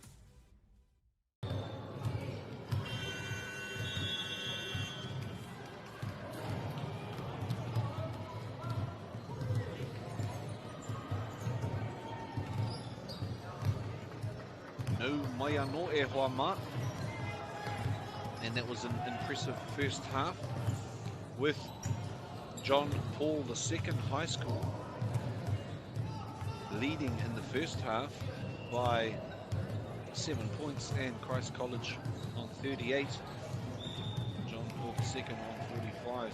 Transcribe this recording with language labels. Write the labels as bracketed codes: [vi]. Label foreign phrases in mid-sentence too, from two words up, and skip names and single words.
[mi] No mai anō e hoa mā. [en] And that was an impressive first half with John Paul II High School leading in the first half by 7 points, and Christ College on 38, John Paul II on 45.